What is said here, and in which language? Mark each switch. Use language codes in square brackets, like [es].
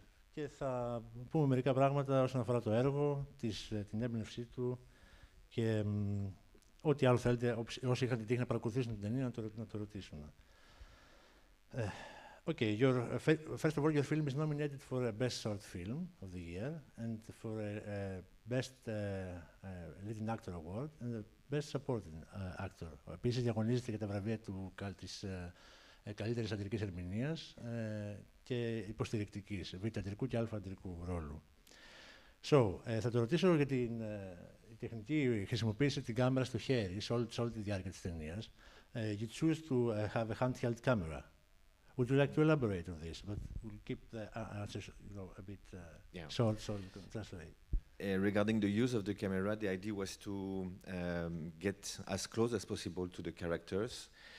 [el] Και θα πούμε μερικά πράγματα όσον αφορά το έργο, την έμπνευσή του και ό,τι άλλο θέλετε, όσοι είχαν την τύχη να παρακολουθήσουν την ταινία, να το ρωτήσουν. [en] Okay, first of all, your film is nominated for a Best Short Film of the Year and for a Best Leading Actor Award and a Best Supporting Actor. [el] Επίσης, διαγωνίζεται για τα βραβεία της καλύτερης αντρικής ερμηνείας και υποστηρικτικής, β' αντρικού και α' αντρικού ρόλου. Θα το ρωτήσω για την τεχνική χρησιμοποίηση την κάμερα στο χέρι σε όλη τη διάρκεια της ταινίας. [en] You choose to have a handheld camera. Would you like to elaborate on this? But we'll keep the answers, a bit short, so you can translate. Regarding the use of the camera, the idea was to get as close as possible to the characters.